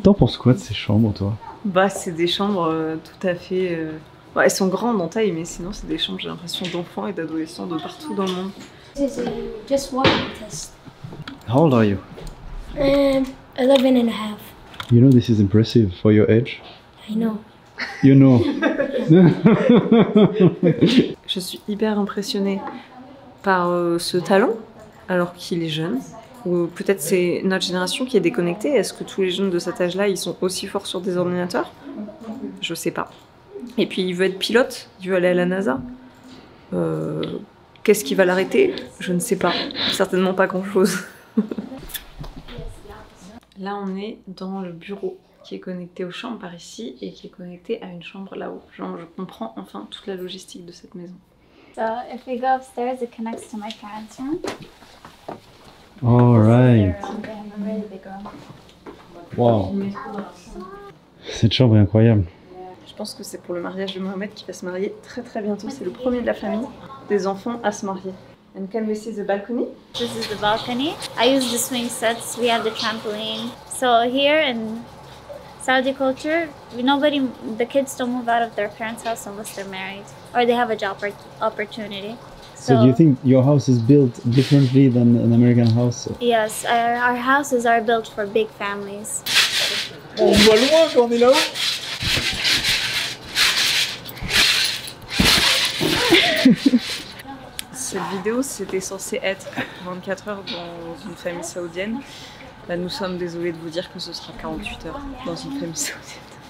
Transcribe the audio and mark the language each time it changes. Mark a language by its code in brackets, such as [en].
[fr] T'en penses quoi de ces chambres, toi? Bah, c'est des chambres tout à fait... Bah, elles sont grandes en taille, mais sinon c'est des chambres, j'ai l'impression, d'enfants et d'adolescents de partout dans le monde. [en] This is just walking test. How old are you? 11 and a half. You know this is impressive for your age. I know. You know. [fr] Je suis hyper impressionnée par ce talent, alors qu'il est jeune. Ou peut-être c'est notre génération qui est déconnectée. Est-ce que tous les jeunes de cet âge-là, ils sont aussi forts sur des ordinateurs? Je sais pas. Et puis il veut être pilote, il veut aller à la NASA. Qu'est-ce qui va l'arrêter? Je ne sais pas. Certainement pas grand-chose. Là, on est dans le bureau qui est connecté aux chambres par ici et qui est connecté à une chambre là-haut. Genre, je comprends enfin toute la logistique de cette maison. [en] So if we go upstairs, it connects to my parents' room. All right. They have a really big room. Wow. [fr] Cette chambre est incroyable. Je pense que c'est pour le mariage de Mohamed qui va se marier très très bientôt. C'est le premier de la famille des enfants à se marier. [en] And can we see the balcony? This is the balcony. I use the swing sets. We have the trampoline. So here in Saudi culture, the kids don't move out of their parents' house unless they're married or they have a job opportunity. So do you think your house is built differently than an American house? Yes, our houses are built for big families. [fr] On voit loin quand on est là-haut. Cette vidéo, c'était censé être 24 heures dans une famille saoudienne. Là, nous sommes désolés de vous dire que ce sera 48 heures dans une famille saoudienne.